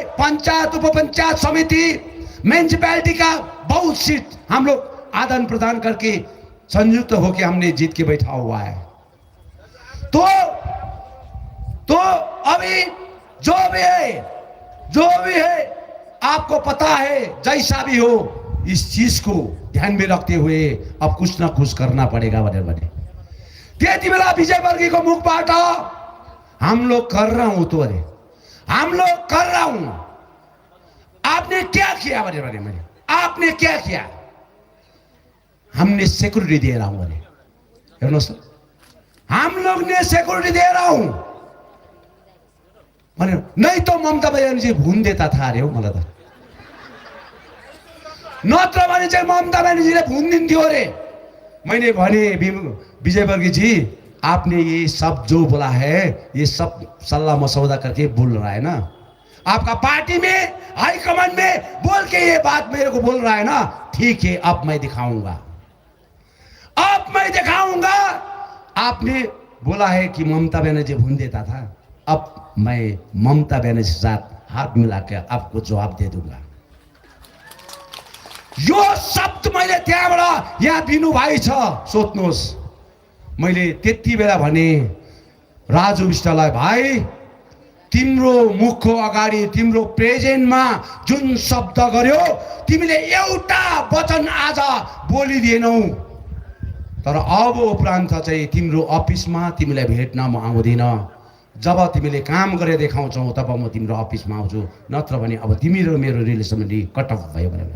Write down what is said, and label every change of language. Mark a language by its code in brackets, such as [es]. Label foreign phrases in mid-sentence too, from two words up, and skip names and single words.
[hi] पंचायत उप पंचायत समिति म्यूनिसिपैलिटी का बहुत सीट हम लोग आदान प्रदान करके संयुक्त होकर हमने जीत के बैठा हुआ है। तो तो अभी जो भी है आपको पता है, जैसा भी हो इस चीज को ध्यान में रखते हुए अब कुछ ना कुछ करना पड़ेगा [ne] भने त्यति बेला विजय वर्गीको मुखबाट [hi] हम लोग कर रहा हूं तो अरे हम लोग कर रहा हूं, आपने क्या किया भने मैंने आपने क्या किया, हमने सिक्योरिटी दे रहा हूं [ne] भने हेर्नुहोस्, [hi] हम लोग ने सिक्योरिटी दे रहा हूं भने नहीं तो ममता बनर्जी भुन देता था अरे [ne] हो मलाई त, नत्र भने चाहिँ ममता बनर्जीले भुन दिन्थ्यो अरे। [hi] मैंने भने विजय वर्गीय जी आपने ये सब जो बोला है ये सब सल्ला मसौदा करके बोल रहा है ना, आपका पार्टी में हाईकमान में बोल के ये बात मेरे को बोल रहा है ना, ठीक है अब मैं दिखाऊंगा, अब मैं दिखाऊंगा। आपने बोला है कि ममता बनर्जी भून देता था, अब मैं ममता बनर्जी के साथ हाथ मिला के आपको जवाब दे दूंगा। [ne] यो शब्द मैले त्यहाँबाट यहाँ दिनुभएको छ, सोध्नुहोस्। मैले त्यति बेला भने राजु विष्टलाई, भाइ तिम्रो मुखको अगाडि तिम्रो प्रेजेन्टमा जुन शब्द गर्यो तिमीले एउटा वचन आज बोलिदिएनौ, तर अब उपरान्त चाहिँ तिम्रो अफिसमा तिमीलाई भेट्न म आउँदिन, जब तिमीले काम गरेर देखाउँछौ तब म तिम्रो अफिसमा आउँछु, नत्र भने अब तिमी र मेरो [en] relation cut off [ne] भयो भनेर।